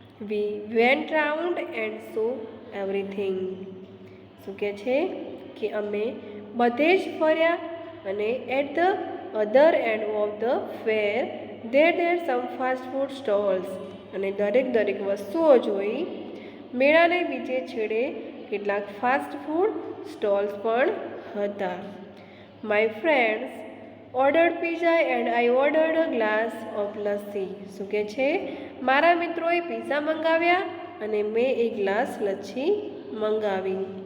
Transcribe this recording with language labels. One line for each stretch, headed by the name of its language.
English: We went round and saw everything.
Gujarati: શું કહે છે? કે અમે બધે જ ફર્યા અને
English: at the other end of the fair there were some fast food stalls.
Gujarati: અને દરેક વસ્તુઓ જોઈ. મેળાને બીજે છેડે કેટલાક ફાસ્ટ ફૂડ સ્ટોલ્સ પણ હતા.
English: My friends ordered pizza and I ordered a glass of lassi.
Gujarati: શું કહે છે? મારા મિત્રોએ પિઝા મંગાવ્યા અને મેં એક ગ્લાસ લચ્છી મંગાવી.